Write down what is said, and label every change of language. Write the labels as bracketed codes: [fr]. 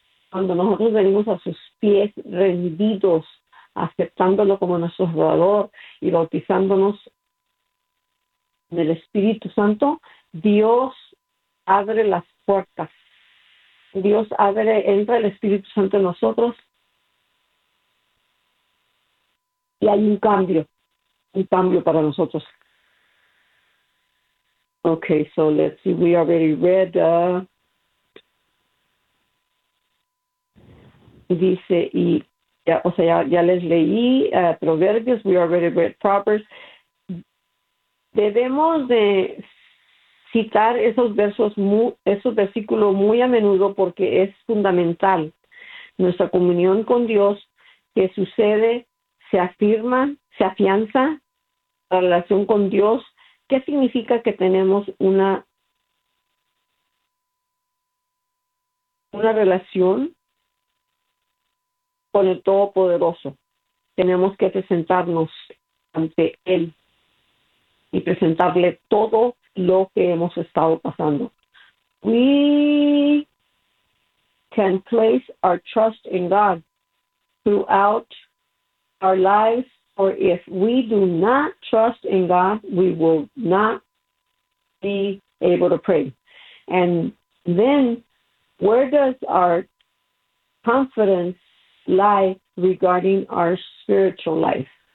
[es] Cuando nosotros venimos a sus pies rendidos, aceptándolo como nuestro Salvador y bautizándonos en el Espíritu Santo, Dios abre las puertas. Dios abre, entra el Espíritu Santo en nosotros y hay un cambio para nosotros. [en] Okay, so let's see, we already read. [es] Dice, y ya, o sea, ya les leí Proverbios, [en] we already read Proverbs. [es] Debemos de citar esos versículos muy a menudo, porque es fundamental. Nuestra comunión con Dios, que sucede, se afirma, se afianza la relación con Dios. ¿Qué significa que tenemos una relación con el Todopoderoso? Tenemos que presentarnos ante Él y presentarle todo lo que hemos estado pasando. [en] We can place our trust in God throughout our lives, or if we do not trust in God, we will not be able to pray. And then, where does our confidence lie regarding our spiritual life?